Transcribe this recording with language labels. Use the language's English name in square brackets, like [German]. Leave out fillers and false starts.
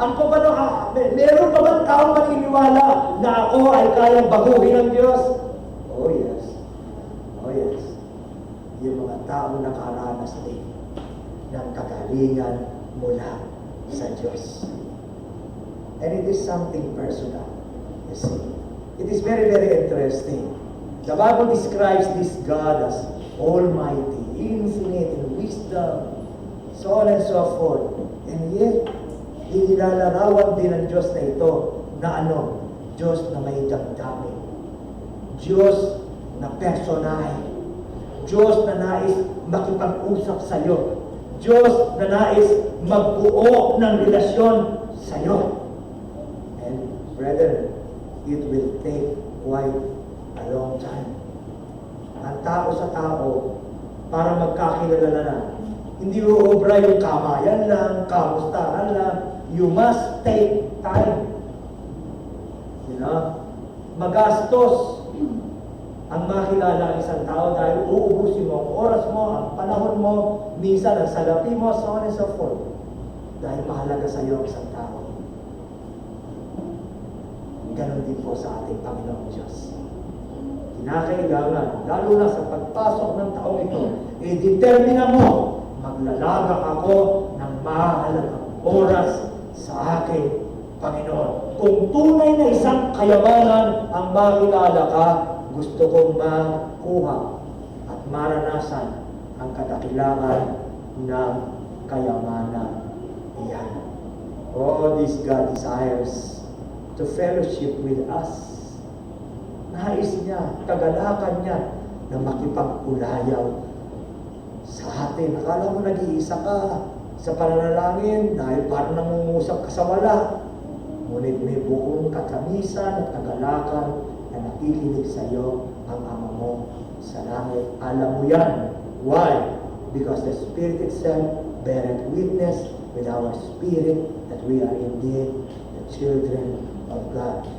[Filipino] Ano pa ba meron pa ba taong maniniwala na ako ay kayang baguhin ng Diyos? [English] Oh yes. Oh yes. [Filipino] Yung mga taong nakaranas din ng kagalingan mula sa Diyos. [English] And it is something personal. You see. It is very, very interesting. The Bible describes this God as Almighty, infinite in wisdom, so on and so forth. And yet, [Filipino] ilalarawan din ng Diyos na ito na ano? Diyos na may damdamin. Diyos na personahe. Diyos na nais makipag-usap sa iyo. Diyos na nais magbuo ng relasyon sa iyo. [English] And brethren, it will take quite a long time. [Filipino] Ang tao sa tao, para magkakilala na. Hindi uobra yung kamayan lang, kamustahan lang. [English] You must take time. You know? [Filipino] Magastos ang makilala ng isang tao dahil uubusin mo ang oras mo, ang panahon mo, minsan ang salapi mo, [English] so on and so forth. [Filipino] Dahil mahalaga sa iyo ang isang tao. Ganon din po sa ating Panginoong Diyos. Kinakailangan, lalo na sa pagpasok ng taong ito, i-determina mo, maglalagak ako ng mahalagang oras sa aking Panginoon. Kung tunay na isang kayamanan ang makilala ka, gusto kong makuha at maranasan ang kadakilangan ng kayamanan iyan. [English] Oh, this God desires to fellowship with us. [Filipino] Nais niya, kagalakan niya na makipag-ulayaw sa atin. Akala mo nag-iisa ka sa pananalangin dahil parang nangungusap ka sa wala. Ngunit may buong katamisan at kagalakan na nakikinig sa iyo ang Ama mo sa langit. Alam mo yan. Why? [English] Because the Spirit itself beareth witness with our spirit that we are indeed the children of God.